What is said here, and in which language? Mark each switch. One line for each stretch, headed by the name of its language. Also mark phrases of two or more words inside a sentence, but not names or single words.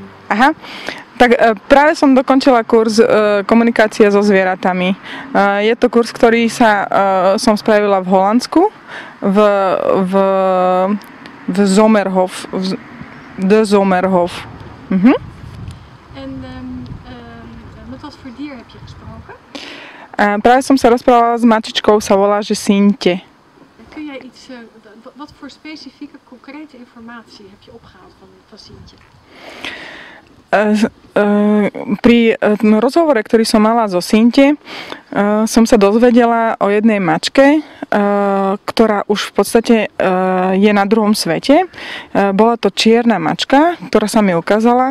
Slovak: Aha, tak práve som dokončila kurz komunikácia so zvieratami. Je to kurz, ktorý som spravila v Holandsku, v Zomerhof. De Zomerhof.
Dutch: En met wat voor dier heb je gesproken?
Slovak: Práve som sa rozprávala s mačičkou, sa volá, že Sintje.
Dutch: Kun jij iets, wat voor specifieke, concrete informatie heb je opgehaald van Sintje?
Slovak: Pri rozhovore, ktorý som mala so Sintje, som sa dozvedela o jednej mačke, ktorá už v podstate je na druhom svete. Bola to čierna mačka, ktorá sa mi ukázala.